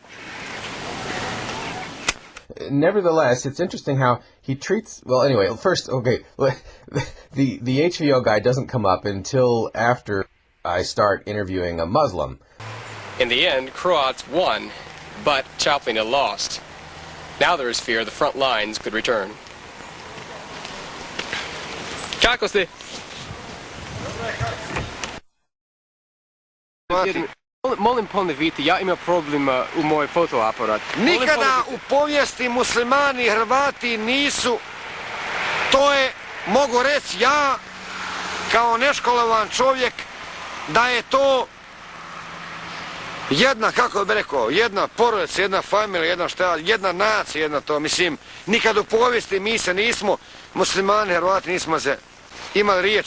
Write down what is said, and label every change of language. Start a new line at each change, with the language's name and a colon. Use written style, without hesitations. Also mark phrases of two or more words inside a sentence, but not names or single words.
English: Nevertheless, it's interesting how he treats... Well, anyway, first, okay, the HVO guy doesn't come up until after I start interviewing a Muslim. In the end, Croats won, but Chaplina lost. Now there is fear the front lines could return.
Bosnian: Kako ste? Molim ponoviti, ja imam problem u moj fotoaparat. Nikada u povijesti muslimani i Hrvati nisu, to je, mogu reći ja, kao neškolovan čovjek, da je to jedna, kako bih rekao, jedna porodica, jedna familija, jedna nacija, jedna to, mislim, nikad u povijesti mi se nismo, muslimani i Hrvati nismo se imali riječ.